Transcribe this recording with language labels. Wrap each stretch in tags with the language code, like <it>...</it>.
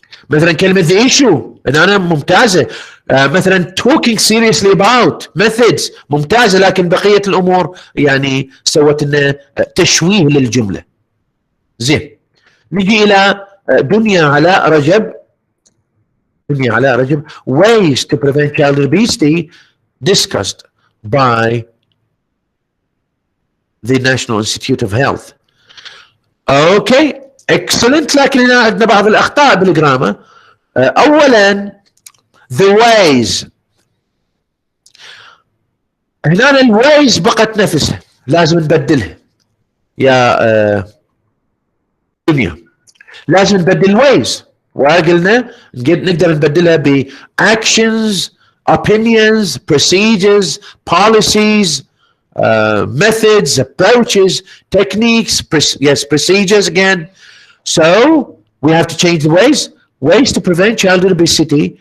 <ar>مثلا كلمة the issue أنا ممتازة. مثلا</ar> <en>talking seriously about methods</en> <ar>ممتازة لكن بقية الأمور يعني سوت لنا تشويه للجملة. زين نجي إلى دنيا علاء رجب.</ar> <en>دنيا علاء رجب ways to prevent child obesity discussed by the National Institute of Health. Okay. excellent.</en> <ar>لكن هنا عندنا بعض الأخطاء بالجرامر.</ar> <en>أولا the ways.</en> <ar>هنا الويز بقت نفسها لازم نبدلها يا دنيا. لازم نبدل الويز وقلنا نقدر نبدلها ب</ar> <en>actions, opinions, procedures, policies, methods, approaches, techniques, yes, procedures again. So we have to change the ways to prevent childhood obesity.</en>